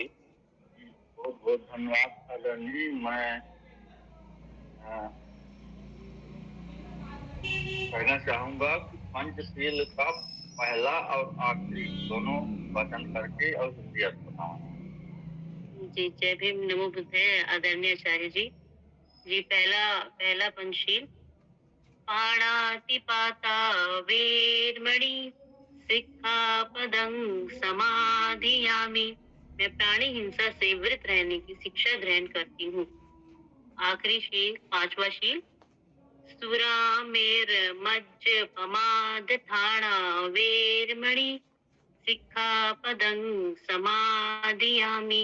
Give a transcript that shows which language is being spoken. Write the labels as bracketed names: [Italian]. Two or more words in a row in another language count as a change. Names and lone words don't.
[Hindi] बहुत बहुत धन्यवाद आदरणीय। मैं कहना चाहूंगा कि पंचशील का पहला और आखिरी दोनों वचन करके और हिंदी अर्थ बताऊं। जी जय भीम नमो बुद्धाय आदरणीय आचार्य जी। जी पहला पंचशील। [Pali] पाणातिपाता वेरमणि सिक्खापदं समाधियामि। [Hindi] मैं प्राणी हिंसा से वृत रहने की शिक्षा ग्रहण करती हूँ। आखिरी शील, 5वां शील। [Pali] सुरामेर मज्ज पमाद थाना वेरमणि सिक्खापदं समाधियामि।